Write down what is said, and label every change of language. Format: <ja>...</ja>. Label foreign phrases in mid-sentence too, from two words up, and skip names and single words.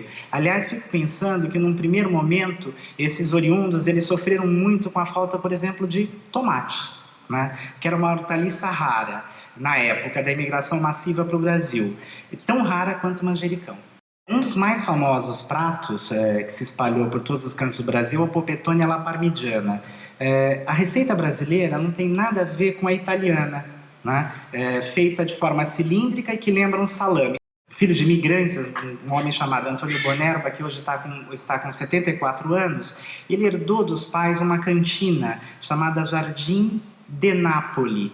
<pt>Aliás, fico pensando que num primeiro momento, esses oriundos eles sofreram muito com a falta, por exemplo, de tomate, né? Que era uma hortaliça rara na época da imigração massiva para o Brasil. Tão rara quanto o manjericão. Um dos mais famosos pratos que se espalhou por todos os cantos do Brasil é o</pt> <it>polpettone alla parmigiana.</it> <pt>A receita brasileira não tem nada a ver com a italiana, né? Feita de forma cilíndrica e que lembra um salame. Filho de imigrantes, um homem chamado Antônio Bonerba, que hoje está com 74 anos, ele herdou dos pais uma cantina chamada Jardim de Nápoles.</pt>